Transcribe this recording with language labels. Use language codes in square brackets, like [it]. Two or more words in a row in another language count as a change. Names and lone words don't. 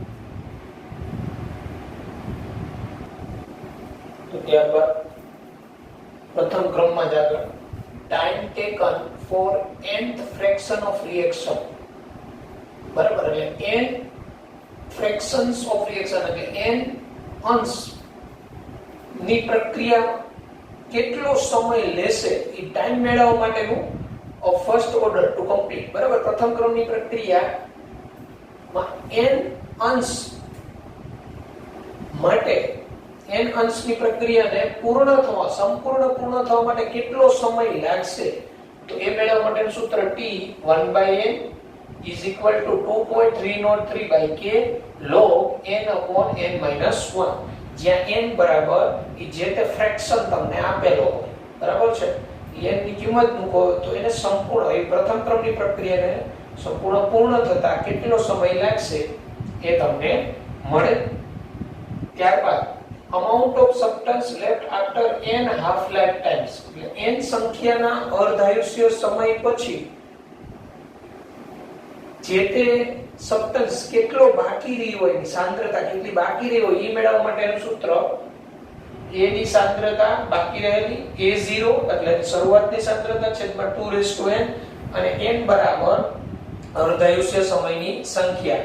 [gu] તો ત્યારબાદ પ્રથમ ક્રમમાં જ આગળ [en] time taken for nth fraction of reaction, [gu] બરાબર? એટલે [en] n fractions of reaction [gu] એટલે n અંશ ની પ્રક્રિયા કેટલો સમય લેશે એ ટાઈમ મેળવવા માટેનું [en] of first order to complete, [gu] બરાબર? પ્રથમ ક્રમની પ્રક્રિયામાં n અંશ માટે n અંશની પ્રક્રિયાને સંપૂર્ણ પૂર્ણ થવા માટે કેટલો સમય લાગશે તો એ મેળવવા માટેનું સૂત્ર [en] t 1/n is equal to 2.303/k log n/n-1, [gu] જ્યાં n બરાબર એ જે તે ફ્રેક્શન તમને આપેલો હોય, બરાબર છે? n ની કિંમત મૂકો તો એને સંપૂર્ણ એ પ્રથમ ક્રમની પ્રક્રિયાને સંપૂર્ણ પૂર્ણ થતા કેટલો સમય લાગશે એ તમને મળે. [en] ત્યારબાદ amount of substance left after n half life times, [gu] એટલે n સંખ્યાના અર્ધાયુષ્ય સમય પછી જે તે સબસ્ટન્સ કેટલો બાકી રહી હોય, એની સાંદ્રતા કેટલી બાકી રહી હોય એ મેળવવા માટેનું સૂત્ર a ની સાંદ્રતા બાકી રહેલી a0 એટલે શરૂઆતની સાંદ્રતા છેદમાં 2n અને n બરાબર અર્ધાયુષ્ય સમયની સંખ્યા.